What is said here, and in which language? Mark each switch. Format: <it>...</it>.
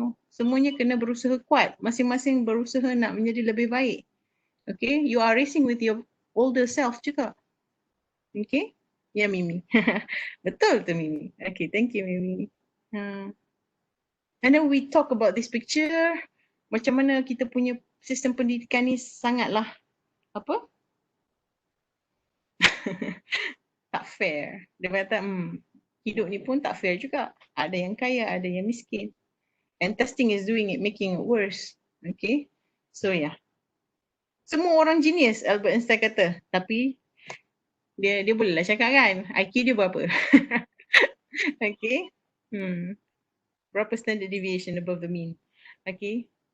<ms>Semuanya kena berusaha kuat, masing-masing berusaha nak menjadi lebih baik.</ms> <en>Okay, you are racing with your older self juga.</en> <ms>Okay, ya Mimi. Betul tu Mimi.</ms> <en>Okay, thank you</en> <ms>Mimi.</ms> <en>And then we talk about this picture,</en> <ms>macam mana kita punya sistem pendidikan ni sangatlah tak fair. Dia kata hidup ni pun tak fair juga. Ada yang kaya, ada yang miskin.</ms> <en>And testing is doing it, making it worse. Okay, so yeah.</en> <ms>Semua orang genius, Albert Einstein kata. Tapi dia bolehlah cakap kan, IQ dia berapa? Okay. Berapa</ms> <en>standard deviation above the mean? Okay.</en>